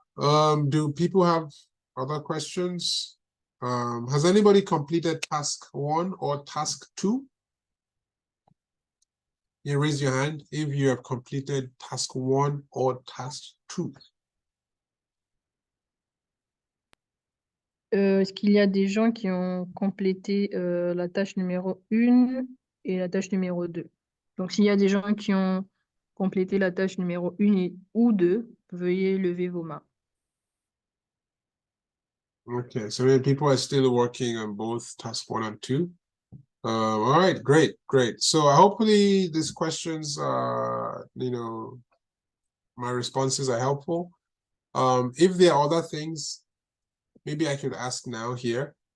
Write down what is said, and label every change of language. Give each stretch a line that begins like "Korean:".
English: Do people have other questions? Has anybody completed task 1 or task 2? You raise your hand if you have completed task 1 or task 2.
French: Est-ce qu'il y a des gens qui ont complété la tâche numéro 1 et la tâche numéro 2? Donc, s'il y a des gens qui ont complété la tâche numéro 1 ou 2, veuillez lever vos mains.
English: Okay, so many people are still working on both task 1 and 2. All right, great. So hopefully these questions, my responses are helpful. If there are other things, maybe I could ask now here.